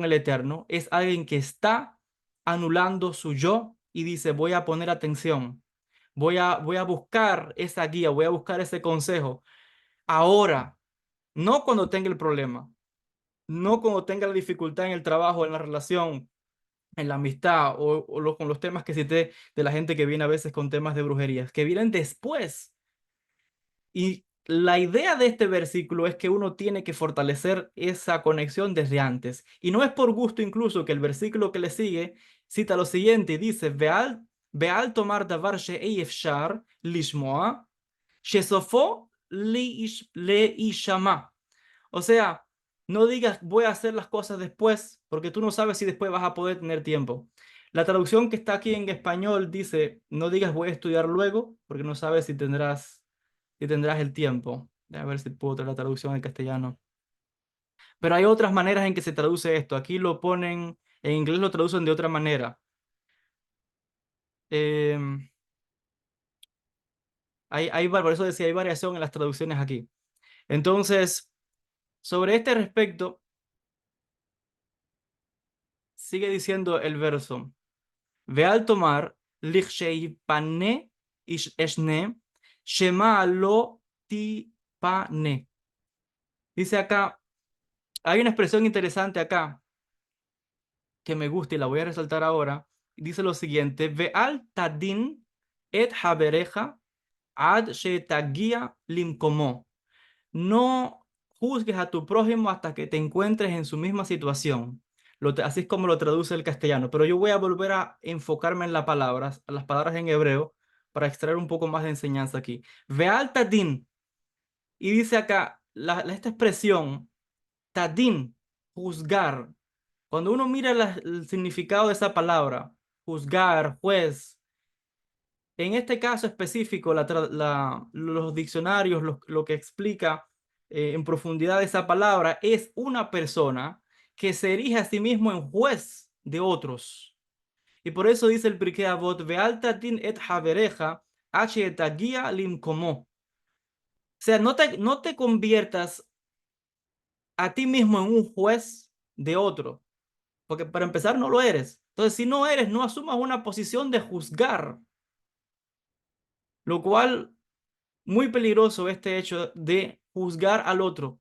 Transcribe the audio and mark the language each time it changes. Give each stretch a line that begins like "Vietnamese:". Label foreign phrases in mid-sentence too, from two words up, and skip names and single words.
Spanish: el Eterno, es alguien que está anulando su yo y dice, voy a poner atención, voy a buscar esa guía, voy a buscar ese consejo ahora, no cuando tenga el problema, no cuando tenga la dificultad en el trabajo, en la relación, en la amistad con los temas que cité de la gente que viene a veces con temas de brujerías, que vienen después. Y la idea de este versículo es que uno tiene que fortalecer esa conexión desde antes. Y no es por gusto incluso que el versículo que le sigue cita lo siguiente y dice,
Hebrew: ואל תאמר דבר שאי אפשר לשמוע, שסופו להישמע.
Spanish: O sea, no digas voy a hacer las cosas después, porque tú no sabes si después vas a poder tener tiempo. La traducción que está aquí en español dice, no digas voy a estudiar luego, porque no sabes si tendrás el tiempo. A ver si puedo traer la traducción en castellano. Pero hay otras maneras en que se traduce esto. Aquí lo ponen, en inglés lo traducen de otra manera. Em, por eso decía, hay variación en las traducciones aquí. Entonces, sobre este respecto, sigue diciendo el verso.
Hebrew: ועל תאמר, לכשייפנה איש אשנה, שמא לא תיפנה.
Spanish: Dice acá, hay una expresión interesante acá que me gusta y la voy a resaltar ahora. Dice lo siguiente,
Hebrew: ואל תדין את חברך עד שתגיע למקומו.
Spanish: No juzgues a tu prójimo hasta que te encuentres en su misma situación. Así es como lo traduce el castellano. Pero yo voy a volver a enfocarme en las palabras en hebreo, para extraer un poco más de enseñanza aquí.
Hebrew: ואל תדין.
Spanish: Y dice acá, esta expresión, tadin, juzgar. Cuando uno mira el significado de esa palabra, juzgar, juez, en este caso específico, los diccionarios, lo que explica en profundidad esa palabra es una persona que se erige a sí mismo en juez de otros. Y por eso dice el Pirkei Avot,
Hebrew: ואל תדין את חברך, עד שתגיע למקומו.
Spanish: O sea, no te conviertas a ti mismo en un juez de otro, porque para empezar no lo eres. Entonces, si no eres, no asumas una posición de juzgar, lo cual muy peligroso este hecho de juzgar al otro.